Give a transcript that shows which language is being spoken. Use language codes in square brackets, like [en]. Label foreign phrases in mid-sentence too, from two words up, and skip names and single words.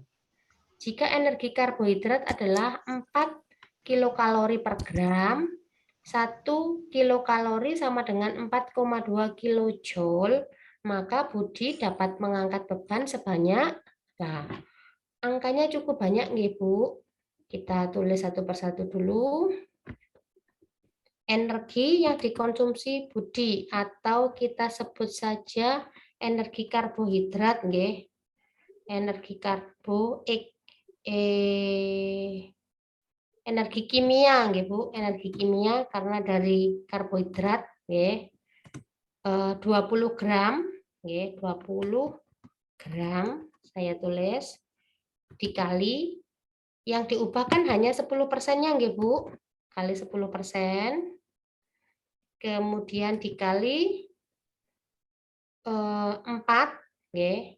[id] Jika energi karbohidrat adalah 4 kilokalori per gram, 1 kilokalori sama dengan 4,2 kilojoule, maka Budi dapat mengangkat beban sebanyak, nah, angkanya cukup banyak nggih, Bu. Kita tulis satu persatu dulu. Energi yang dikonsumsi Budi atau kita sebut saja energi karbohidrat nggih. Energi energi kimia nggih, Bu. Energi kimia karena dari karbohidrat nggih. 20 gram nggih, 20 gram saya tulis dikali yang diubahkan hanya 10%-nya nggih, Bu. Kali 10%. Kemudian dikali 4 nggih.